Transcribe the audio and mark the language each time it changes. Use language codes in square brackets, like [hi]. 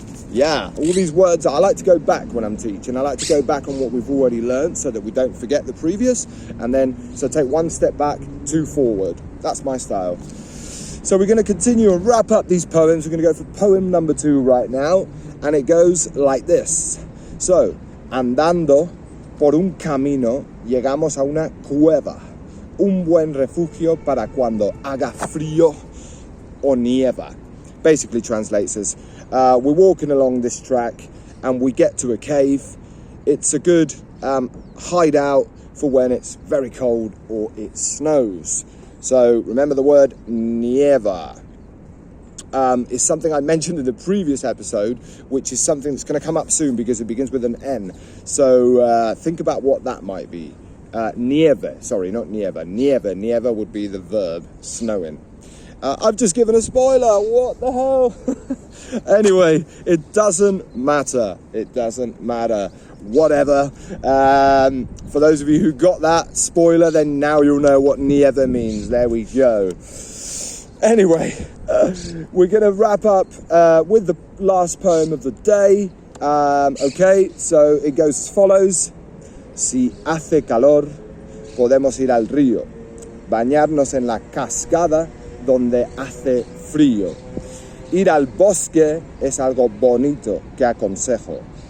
[en] Yeah, all these words, I like to go back when I'm teaching. I like to go back on what we've already learned so that we don't forget the previous, and then, so take 1 step back, 2 forward. That's my style. So we're going to continue and wrap up these poems. We're going to go for poem number 2 right now, and it goes like this. So, [es] Andando por un camino, llegamos a una cueva. Un buen refugio para cuando haga frío o nieva. [en] Basically translates as, we're walking along this track and we get to a cave. It's a good hideout for when it's very cold or it snows. So remember the word nieva. Is something I mentioned in the previous episode, which is something that's going to come up soon because it begins with an N. So think about what that might be. Nieve, sorry, not nieva. Nieve would be the verb, snowing. I've just given a spoiler. What the hell? Anyway, it doesn't matter. It doesn't matter. Whatever. For those of you who got that spoiler, then now you'll know what nieve means. There we go. Anyway, we're going to wrap up with the last poem of the day. Okay, so it goes as follows. [es] Si hace calor, podemos ir al río, bañarnos en la cascada donde hace frío. Ir al bosque es algo bonito que aconsejo.